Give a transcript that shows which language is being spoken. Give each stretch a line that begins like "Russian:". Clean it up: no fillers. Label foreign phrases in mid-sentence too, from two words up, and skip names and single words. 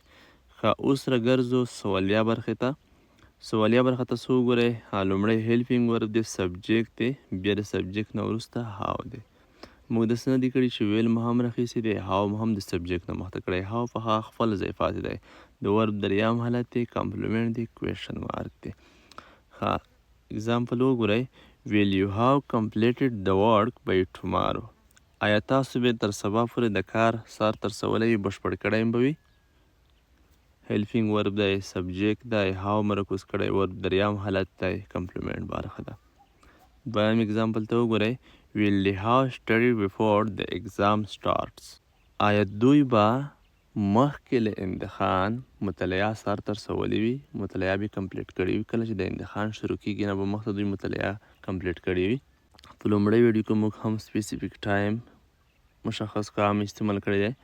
Pashto: اوس راګرځو سوالیه برخې ته. سوالیه برخه تاسو وګورئ لومړی
English: helping verb
Pashto: دی، سبجیکټ دی، بیا د سبجیکټ نه وروسته هاو دی. موږ داسې نه دي کړي چې ویل مو هم راخیستی دی، هاو مو هم د سبجیکټ نه مخته کړی. هاو په هغه خپل ځای پاتې دی، د ورب دریم حالت دی، کمپلیمنټ دی،
English: question mark
Pashto: دی. اګزامپل وګورئ.
English: Will you have completed the work by tomorrow?
Pashto: آیا تاسو به تر سبا پورې د کار سر ته رسولی وي، بشپړ کړی به وي؟
English: helping verb
Pashto: دی، سبجیکټ دی، هاو مرکز کړی، ورب دریم حالت دی، کمپلیمنټ برخه ده. دویم اګزامپل ته وګورئ.
English: Will they have studied before the exam starts?
Pashto: آیا دوی به مخکې له امتحان مطالعه سر ته رسولې وي، مطالعه به کمپلیټ کړې وي. کله چې د امتحان شروع کېږي نه به مخته دوی مطالعه کمپلیټ کړې وي. په لومړۍ ویډیو کې موږ هم
English: specific time
Pashto: مشخص کام استعمال کړی دی.